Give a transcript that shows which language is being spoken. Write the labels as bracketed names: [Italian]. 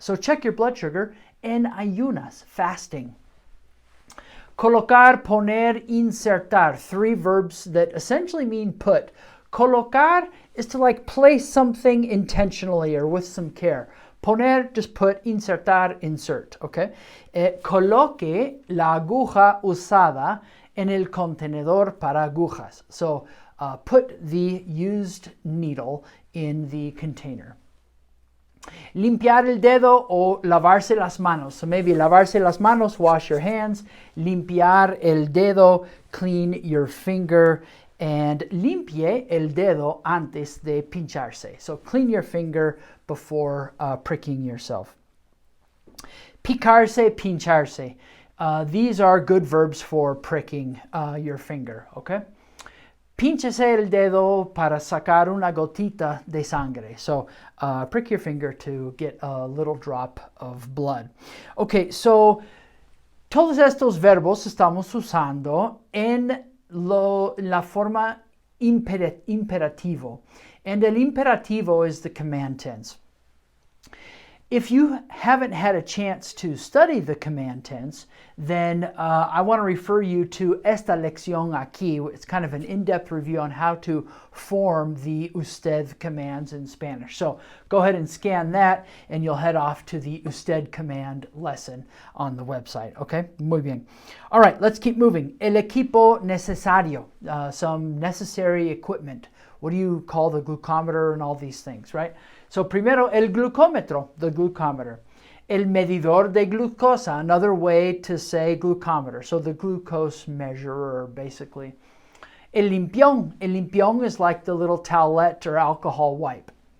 [English] So check your blood sugar [Spanish] en ayunas, [English] fasting. [Spanish] Colocar, poner, insertar. [English] Three verbs that essentially mean put. Colocar is to place something intentionally or with some care. Poner, just put, insertar, insert, okay? [Spanish] Coloque la aguja usada en el contenedor para agujas. [English] So, put the used needle in the container. [Spanish] Limpiar el dedo o lavarse las manos. [English] So maybe [Spanish] lavarse las manos, [English] wash your hands. [Spanish] Limpiar el dedo, [English] clean your finger. [Spanish] And limpie el dedo antes de pincharse. [English] So clean your finger before pricking yourself. Picarse, pincharse. These are good verbs for pricking your finger, okay? [Spanish] Pínchese el dedo para sacar una gotita de sangre. [English] So prick your finger to get a little drop of blood. [Spanish] Okay, so todos estos verbos estamos usando en la forma imperativo. [English] And el imperativo is the command tense. If you haven't had a chance to study the command tense, then I want to refer you to [Spanish] esta lección aquí. [English] It's kind of an in-depth review on how to form the usted commands in Spanish. So go ahead and scan that, and you'll head off to the usted command lesson on the website. Okay, [Spanish] muy bien. [English] All right, let's keep moving. [Spanish] El equipo necesario, [English] some necessary equipment. What do you call the glucometer and all these things, right? So [Spanish] primero, el glucómetro, [English] the glucometer. [Spanish] El medidor de glucosa, [English] another way to say glucometer. So the glucose measurer, basically. [Spanish] El limpión [English] is like the little towelette or alcohol wipe.